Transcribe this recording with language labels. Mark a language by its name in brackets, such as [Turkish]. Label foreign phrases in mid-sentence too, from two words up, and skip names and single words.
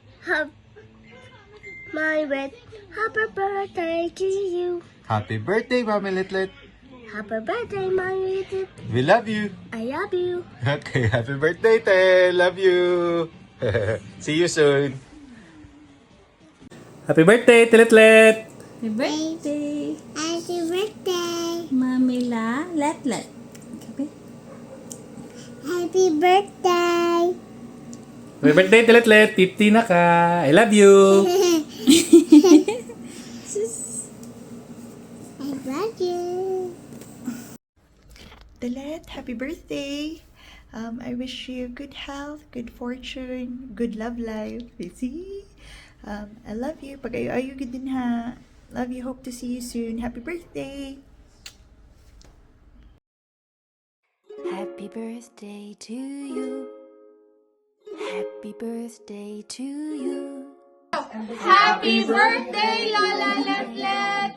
[English] my red. Happy birthday to you. Happy birthday, Mommy Litlet. Happy birthday, my little. We love you. I love you. Okay, happy birthday, Te. Love you. See you soon. Happy birthday, Tilitlet. Happy birthday, Happy birthday. Mamila Letlet. Okay. Happy birthday. Happy birthday, Tilitlet. [Hiligaynon] 50 na ka. [English] I love you. I love you. Dalet, happy birthday! I wish you good health, good fortune, good love life. See? I love you. [Hiligaynon] Pag-ayo-ayo gid din ha. [English] Love you. Hope to see you soon. Happy birthday! Happy birthday to you. Happy birthday to you. Happy birthday, Lola Letlet!